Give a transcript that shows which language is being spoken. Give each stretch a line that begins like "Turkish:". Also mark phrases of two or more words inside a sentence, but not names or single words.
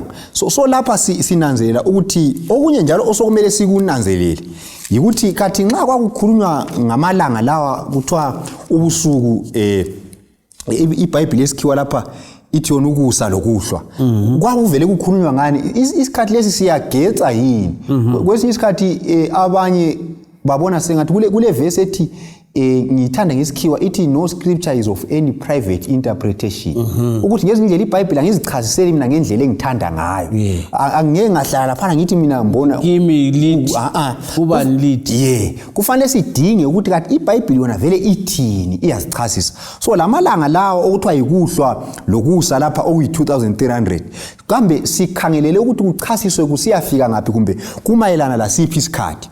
North Ndebele: So lapha sinanzelela ukuthi okunye njalo osokumele sikunanzelele yikuthi kathi nxa kwakukhulunywa ngamalanga lawa kuthiwa ubusuku iBhayibheli esikhiwa lapha ithi yona ukusa lokuhlwa, kwakuvele kukhulunywa ngani isikhathi lesi siyageca yini? Kwesinye isikhathi abanye babona sengathi kule verse ethi ngithanda ngesikhiwa ithi
English: no scripture is of any private interpretation.
North Ndebele: Ukuthi ngezindlela iBhayibheli angizichaziseli mina ngendlela engithanda ngayo. Angeke ngahlala lapha ngithi mina ngibona kimi lead ubani lead. Kufanele sidinge ukuthi kathi iBhayibheli yona vele ithini, iyazichazisa. So lamalanga lawo okuthiwa yikuhlwa lokusa lapha okuyi-2300 kambe sikhangelele ukuthi kuchasiswe kusiyafika ngaphi kumbe kumayelana lasiphi isikhathi.